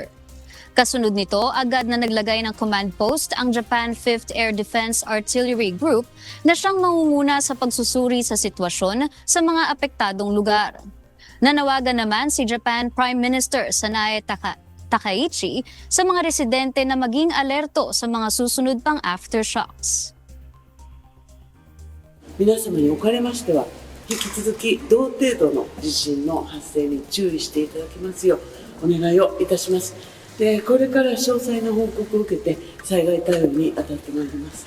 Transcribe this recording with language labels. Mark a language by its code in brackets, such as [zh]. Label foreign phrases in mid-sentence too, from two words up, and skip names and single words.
[tl] Kasunod nito, agad na naglagay ng [en] command post [tl] ang Japan 5th Air Defense Artillery Group na siyang mangunguna sa pagsusuri sa sitwasyon sa mga apektadong lugar. Nanawagan naman si Japan Prime Minister Sanae Takaichi sa mga residente na maging alerto sa mga susunod pang aftershocks. [ja] 皆様におかれましては引き続き同程度の地震の発生に注意していただきますようお願いをいたします。でこれから詳細な報告を受けて災害対応に当たってまいります。